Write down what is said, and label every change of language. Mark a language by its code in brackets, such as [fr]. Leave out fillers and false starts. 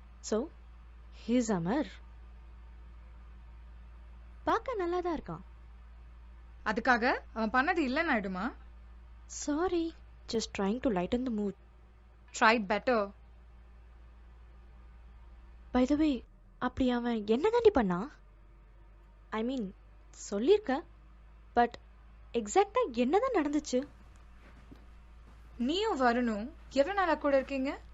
[en] So, he's Amar. [ta] பார்க்க நல்லா தான் இருக்கான். அதுக்காக அவன் பண்ணது இல்லைன்னு ஆயிடுமா? [en] Sorry, just trying to lighten the mood. Try better. By the way, [ta] அப்படி அவன் என்ன தாண்டி பண்ணா? I mean, சொல்லிருக்க, but எக்ஸாக்டா என்னதான் நடந்துச்சு? நீயும் வரணும் எவ்வளவு நாளா கூட இருக்கீங்க?